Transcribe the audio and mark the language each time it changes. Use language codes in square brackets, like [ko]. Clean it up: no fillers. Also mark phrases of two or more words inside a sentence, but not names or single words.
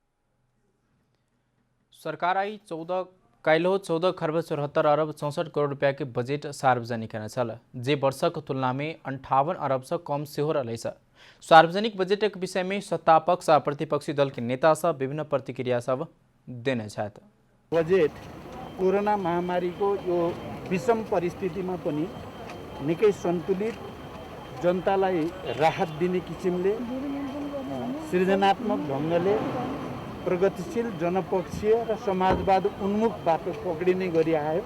[mai] सरकार आई काल्हि 14 खर्ब 74 अरब 64 करोड़ रुपया के बजेट सार्वजनिक केने छल, जे वर्षक तुलना में 58 अरब से कम सेहो रहलै छ। सार्वजनिक बजेट के विषय में सत्तापक्ष आ प्रतिपक्षी दल के नेता सब विभिन्न प्रतिक्रिया सब देने छथि। [ne] बजेट कोरोना महामारी को यो विषम परिस्थितिमा पनि निकै सन्तुलित, जनतालाई राहत दिने किसिमले सृजनात्मक ढङ्गले प्रगतिशील, जनपक्षीय र समाजवाद उन्मुख बाटो पक्रिने गरी आयो।